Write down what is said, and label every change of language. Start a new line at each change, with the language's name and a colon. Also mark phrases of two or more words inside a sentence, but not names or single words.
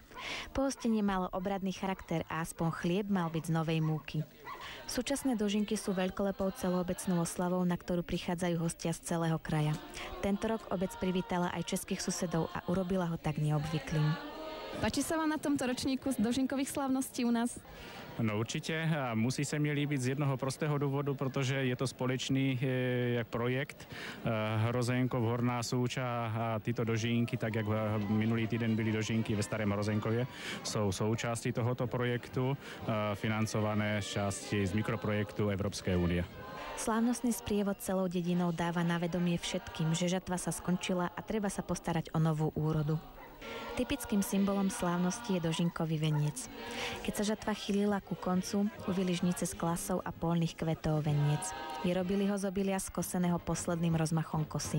Slovak: Pohostenie malo obradný charakter a aspoň chlieb mal byť z novej múky. Súčasné dožinky sú veľkolepou celoobecnou oslavou, na ktorú prichádzajú hostia z celého kraja. Tento rok obec privítala aj českých susedov a urobila ho tak neobvyklým. Páči sa vám na tomto ročníku z dožinkových slávností u nás?
Czech: No určitě a musí se mi líbit z jednoho prostého důvodu, protože je to společný projekt Hrozenkov, Horná Súča a tyto dožínky, tak jak minulý týden byly dožínky ve Starém Hrozenkově, jsou součástí tohoto projektu, financované z části z mikroprojektu Evropské unie.
Slovak: Slávnostný sprievod celou dedinou dáva na vedomie všetkým, že žatva sa skončila a treba sa postarať o novú úrodu. Typickým symbolom slávnosti je dožinkový veniec. Keď sa žatva chýlila ku koncu, uvili žnice s klasou a polných kvetov veniec. Vyrobili ho z obilia skoseného posledným rozmachom kosy.